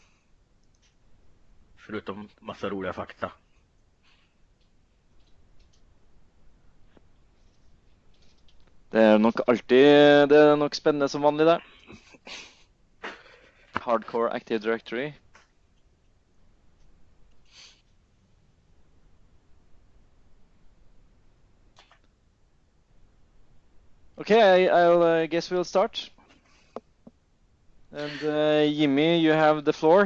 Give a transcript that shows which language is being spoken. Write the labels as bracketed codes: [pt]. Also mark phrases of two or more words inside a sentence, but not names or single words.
[sv] Förutom massa roliga fakta. [no] Det er nok spennende som vanlig, det. [en] Hardcore Active Directory. Okay, I guess we'll start. And Jimmy, you have the floor.